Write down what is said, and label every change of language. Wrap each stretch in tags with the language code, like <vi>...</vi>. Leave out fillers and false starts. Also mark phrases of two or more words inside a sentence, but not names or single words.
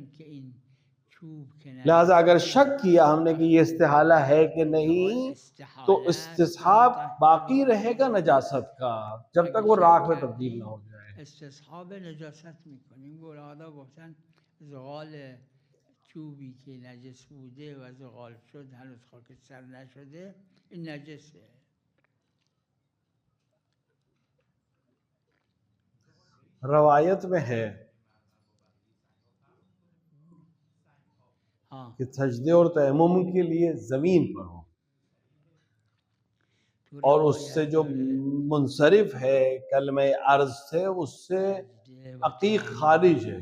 <ur>لہذا اگر شک کیا ہم نے کہ یہ استحالہ ہے کہ نہیں تو استصحاب باقی رہے گا نجاست کا جب تک وہ راکھ میں تبدیل نہ ہو جائے.</ur> <fa>استصحاب نجاست میکنیم. گولادا گفتن زغال چوبی که نجس بوده و زغال شد هنوز خاکستر نشده این نجسه.</fa> <ur>روایت میں ہے کہ سجدے اور تیمم کے لیے زمین پر ہو اور اس سے جو منصرف ہے کلمہ عرض سے اس سے عقیق خارج ہے.</ur>